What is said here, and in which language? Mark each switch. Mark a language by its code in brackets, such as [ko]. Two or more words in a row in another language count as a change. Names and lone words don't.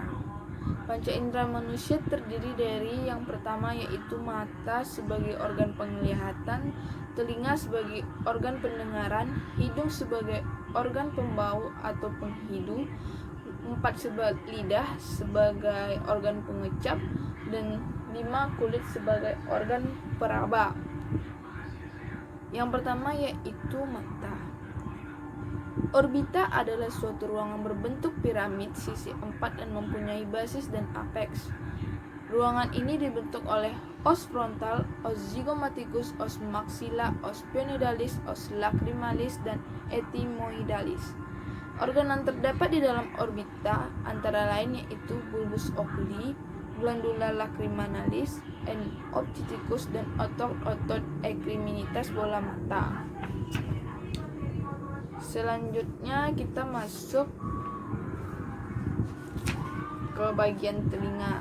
[id] Panca indera manusia terdiri dari yang pertama yaitu mata sebagai organ penglihatan, telinga sebagai organ pendengaran, hidung sebagai organ pembau atau penghidu, lidah sebagai organ pengecap, dan 5 kulit sebagai organ peraba. Yang pertama yaitu mata. Orbita adalah suatu ruangan berbentuk piramid sisi 4 dan mempunyai basis dan apeks. Ruangan ini dibentuk oleh [la] os frontal, os zygomaticus, os maxilla, os penidalis, os lacrimalis, [id] dan etymoidalis. Organ yang terdapat di dalam orbita antara lain yaitu [la] bulbus oculi, glandula lacriminalis, [id] opticus, dan otot eccriminalitas bola mata. Selanjutnya kita masuk ke bagian telinga.